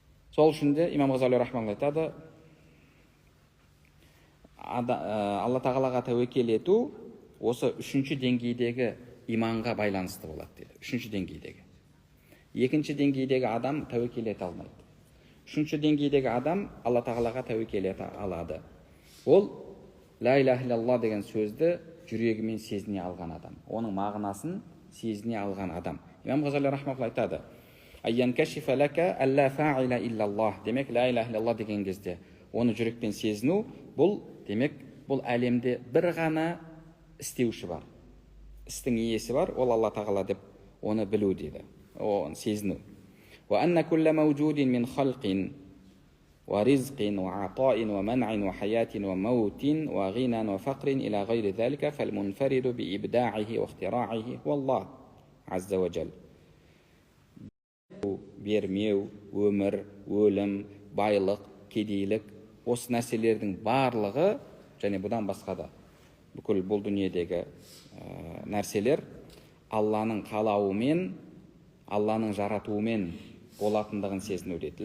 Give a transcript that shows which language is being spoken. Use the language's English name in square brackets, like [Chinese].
[Kazakh] Сол үшін де имам Ғазали рахманлла айтады, Алла тағалаға тәуекел ету осы үшінші деңгейдегі иманға байланысты болады дейді. Үшінші деңгейдегі. Екінші деңгейдегі адам тәуекел ете алмайды. Үшінші деңгейдегі адам Алла тағалаға тәуекел ете алады. Ол ла илаха иллаллах деген сөзді жүрегімен сезіне алған адам. Оның мағынасын сезіне алған адам. Имам Ғазали рахманлла айтады, [Arabic] айянкашифа лака алла фаиля иллаллах. [Kazakh] Демек, ла илаха иллаллах деген кезде оны жүрекпен сезіну, бұл демек, бұл әлемде бір ғана істеуші бар. Істің иесі бар, ол Алла тағала деп оны білу дейді, оны сезіну. [Arabic] وأن كل موجود من خلق ورزق وعطاء ومنع وحياة وموت وغنى وفقر إلى غير ذلك فالمنفرد بإبداعه واختراعه هو الله عز وجل. [Kazakh] Бермеу, өмір, өлім, байлық, кедейлік, осы нәрселердің барлығы, және бұдан басқа да бүкіл бұл дүниедегі нәрселер Алланың қалауымен, Алланың жаратуымен болатындығын сезіну дейді.